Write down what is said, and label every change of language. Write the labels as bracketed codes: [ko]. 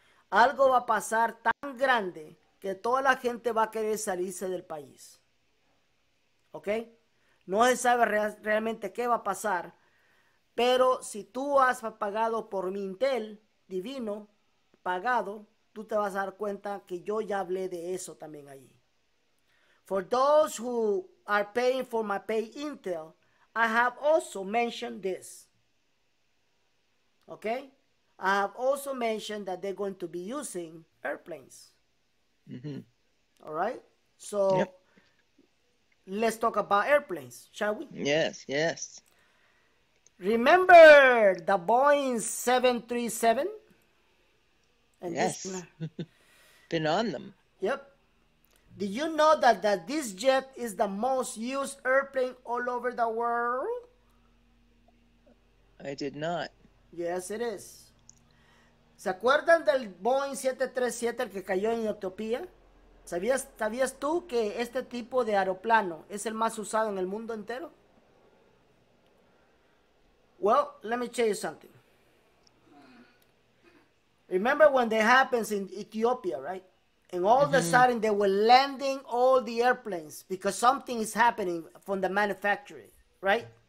[es] Algo va a pasar tan grande que toda la gente va a querer salirse del país. ¿Ok? No se sabe realmente qué va a pasar, pero si tú has pagado por mi Intel divino, pagado, tú te vas a dar cuenta que yo ya hablé de eso también ahí. [en] For those who are paying for my pay Intel, I have also mentioned this. Okay? I have also mentioned that they're going to be using airplanes. All right? So let's talk about airplanes, shall we? Yes, yes. Remember the Boeing 737? And yes. Been on them. Yep. Did you know that this jet is the most used airplane all over the world? I did not. Yes, it is. [es] ¿Se acuerdan del Boeing 737 el que cayó en Etiopía? ¿Sabías tú que este tipo de aeroplano es el más usado en el mundo entero? [en] Well, let me tell you something. Remember when that happens in Ethiopia, right? And all of a sudden they were landing all the airplanes because something is happening from the manufacturing, right?